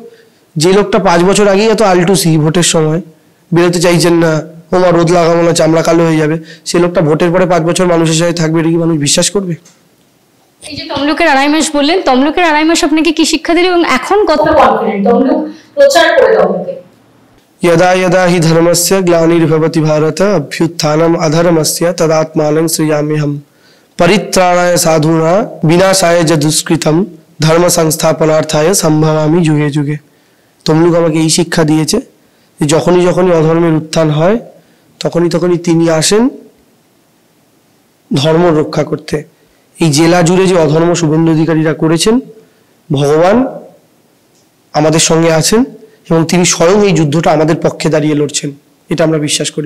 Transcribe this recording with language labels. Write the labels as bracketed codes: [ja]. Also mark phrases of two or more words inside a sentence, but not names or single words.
[bn] যে লোকটা 5 বছর আগেই এত আলটুসি ভোটের সময়, বেরোতে চাইছেন না, ওমা রোদ লাগাবো না, চামড়া কালো হয়ে যাবে, সে লোকটা ভোটের পরে 5 বছর মানুষের সাথে থাকবে, এটা কি মানুষ বিশ্বাস করবে? এই যে তমলুকের 2.5 মাস বললেন, তমলুকের 2.5 মাস আপনাকে কি শিক্ষা দিল এবং এখন কত কনফিডেন্ট তমলুক প্রচার করে তমলুকে? [sa] यदा यदा हि धर्मस्य ग्लानिर्भवति भारत अभ्युत्थानम् अधर्मस्य तदात्मानं सृजाम्यहम् परित्राणाय साधूनां विनाशाय च दुष्कृतं धर्म संस्थापनार्थाय संभवामि যুগে যুগে। [bn] তমলুক আমাকে এই শিক্ষা দিয়েছে যে যখনই যখনই অধর্মের উত্থান হয়, তখনই তখনই তিনি আসেন ধর্ম রক্ষা করতে। এই জেলা জুড়ে যে অধর্ম শুভেন্দু অধিকারীরা করেছেন, ভগবান আমাদের সঙ্গে আছেন এবং তিনি স্বয়ং এই যুদ্ধটা আমাদের পক্ষে দাঁড়িয়ে লড়ছেন, এটা আমরা বিশ্বাস করি।